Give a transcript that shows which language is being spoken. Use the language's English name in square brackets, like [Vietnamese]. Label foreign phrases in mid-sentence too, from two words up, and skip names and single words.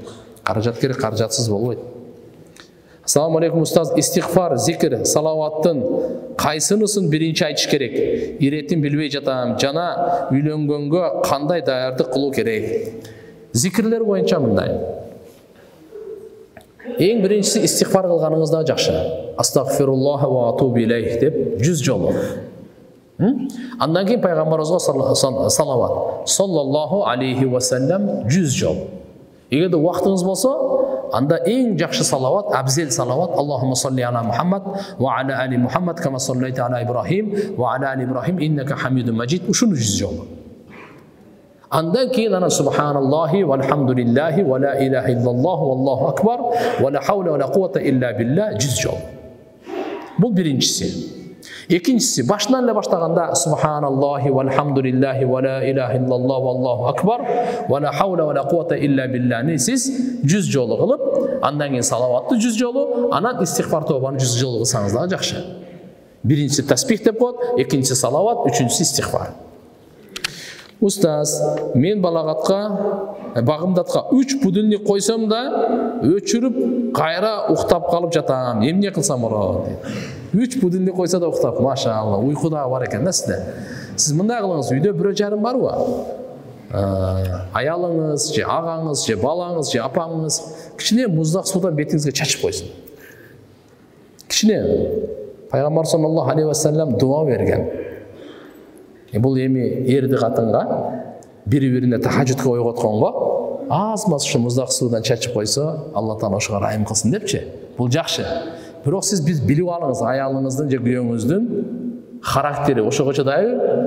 [Kyrgyz] Каражат керек, каражатсыз болбойт. [Arabic] السلام عليكم [Kyrgyz] устаз, истигфар, зикр, салаваттын кайсынысын биринчи айтыш керек? Иретин билбей жатам, жана үйлөнгөнгө кандай даярдык кылуу керек? Зикрлер боюнча мындай. Эң биринчиси истигфар кылганыңызда жакшы. [Arabic] أستغفر الله وأتوب إليه [Kyrgyz] деп 100 жолу. Андан кийин пайгамбарыбызга салават. [Arabic] صلى الله عليه وسلم 100 жол. [Kyrgyz] Эгерде убактыңыз болсо, анда эң жакшы салават, абзел салават. [Arabic] اللهم صل على محمد وعلى آل محمد كما صليت على إبراهيم وعلى آل إبراهيم إنك حميد مجيد. [Kyrgyz] Ушуну 100 жолу. Андан кейін ана [Arabic] سبحان الله والحمد لله ولا إله إلا الله والله أكبر ولا حول ولا قوة إلا بالله 100 жол. [Kyrgyz] Бул биринчиси. Экинчиси, башынан эле баштаганда [Arabic] سبحان الله والحمد لله ولا إله إلا الله والله أكبر ولا حول ولا قوة إلا بالله [Kyrgyz] сиз 100 жолу кылып, андан кийин салаватты 100 жолу, анан истигфар тобаны 100 жолу кылсаңыз да жакшы. Биринчиси тасбих деп коет, экинчиси салават, үчүнчүсү истигфар. Устаз, мен багымдатка 3 будильник койсом да, өчүрүп, кайра уктап калып жатам. Эмне кылсам болот? 3 будильник койсо да уктап, машалла, уйку да бар экен да сизде. Сиз мындай кылыңыз, үйдө бирөө жарым барбы? Аялыңыз, же агаңыз, же балаңыз, же апаңыз кичине муздак суудан бетиңизге чачып койсун. Кичине. Пайгамбар [Arabic] صلى الله عليه وسلم [Kyrgyz] дуа берген. Бул эми эрди катынга бири-бирине тахажжудка ойготконго аз-маз ушу муздак суудан чачып койсо, Алла Таала ошого райым кылсын депчи. Бул жакшы. Бирок сиз билип алыңыз, аялыңыздын же күйөөңүздүн характери ошого чыдайбы?